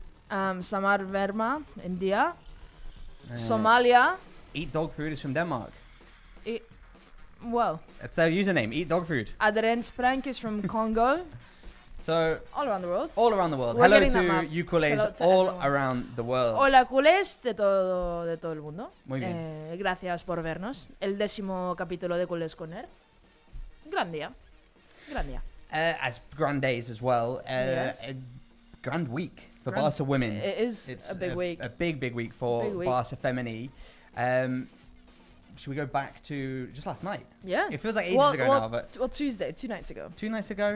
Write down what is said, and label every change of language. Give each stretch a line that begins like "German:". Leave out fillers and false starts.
English: Samar Verma, India. Somalia. Eat Dog Food is from Denmark. Well. That's their username, Eat Dog Food. Adren Sprank is from Congo. So all around the world. All around the world. We're Hello to you culés all around the world.
Spanish: Hola culés de todo el mundo. Muy bien. Gracias por vernos. El 10º capítulo de Culés con él. Gran día. Gran día.
English: As grand days as well. Yes. A grand week for Barca women. It's a big week. A big week for Barca Femení. Should we go back to just last night? Yeah. It feels like ages ago now, but... Well, Tuesday, 2 nights ago. 2 nights ago?